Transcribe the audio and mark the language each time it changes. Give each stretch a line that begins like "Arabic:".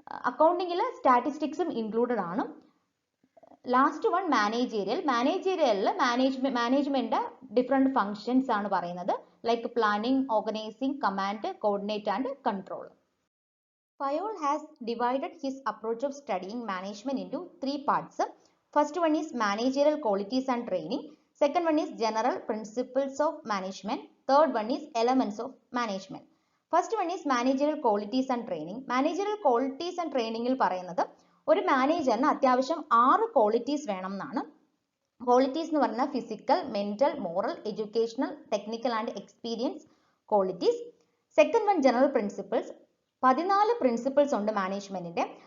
Malayalam: അക്കൗണ്ടിങ്ങിൽ സ്റ്റാറ്റിസ്റ്റിക്സും included ആണ്. Last one മാനേജീരിയലിൽ management different functions ആണ് പറയുന്നത്.
English: Like planning, organising, command, coordinate and control. Fayol has divided his approach of studying management into 3 parts. First one is managerial qualities and training. Second one is general principles of management. Third one is elements of management. First one is managerial qualities and training. Managerial qualities and training
Malayalam: il പറയുന്നത് ഒരു മാനേജറിന് അത്യാവശ്യം 6 qualities വേണം എന്നാണ്. Qualities എന്ന് പറഞ്ഞാൽ physical, mental, moral, educational, technical and experience qualities. Second one general principles. 14 principles ഉണ്ട് മാനേജ്മെന്റിന്റെ.